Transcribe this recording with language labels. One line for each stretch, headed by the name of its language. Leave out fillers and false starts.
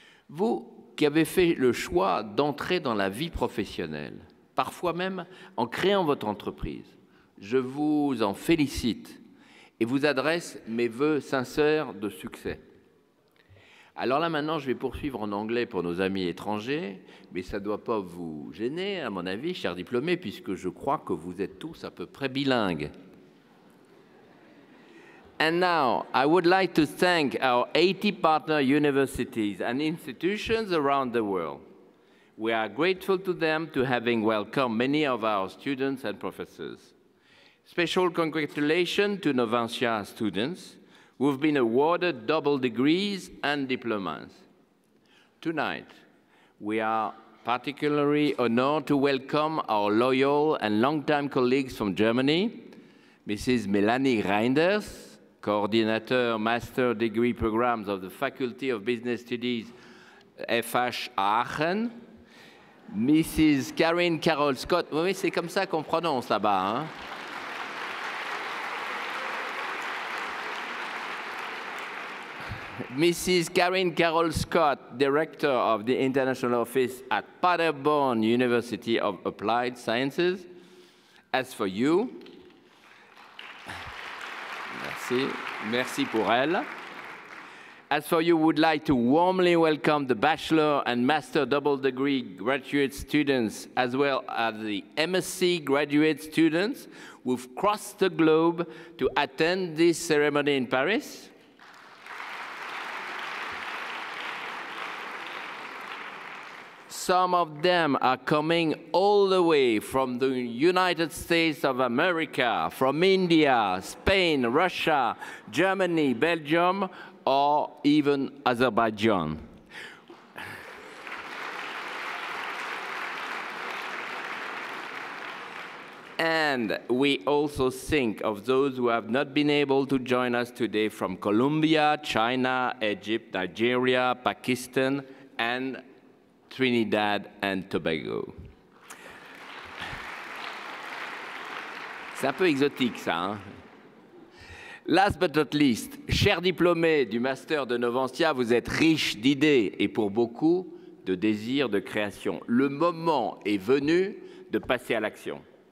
French: Vous qui avez fait le choix d'entrer dans la vie professionnelle, parfois même en créant votre entreprise, je vous en félicite et vous adresse mes vœux sincères de succès. Alors là, maintenant, je vais poursuivre en anglais pour nos amis étrangers, mais ça ne doit pas vous gêner, à mon avis, chers diplômés, puisque je crois que vous êtes tous à peu près bilingues.
English: And now, I would like to thank our 80 partner universities and institutions around the world. We are grateful to them to having welcomed many of our students and professors. Special congratulations to Novantia students who've been awarded double degrees and diplomas. Tonight, we are particularly honored to welcome our loyal and longtime colleagues from Germany, Mrs. Melanie Reinders, Coordinator Master Degree Programs of the Faculty of Business Studies, FH Aachen, Mrs.
French: Karen Carol Scott, oui, c'est comme ça qu'on prononce là-bas, hein?
English: Mrs. Karen Carol Scott, Director of the International Office at Paderborn University of Applied Sciences. As for you,
French: merci pour elle.
English: As for you, would like to warmly welcome the bachelor and master double degree graduate students, as well as the MSc graduate students who've crossed the globe to attend this ceremony in Paris. Some of them are coming all the way from the United States of America, from India, Spain, Russia, Germany, Belgium, or even Azerbaijan. And we also think of those who have not been able to join us today from Colombia, China, Egypt, Nigeria, Pakistan, and Trinidad and Tobago.
French: C'est un peu exotique, ça, hein?
English: Last but not least,
French: chers diplômés du Master de Novantia, vous êtes riches d'idées et pour beaucoup, de désir, de création. Le moment est venu de passer à l'action.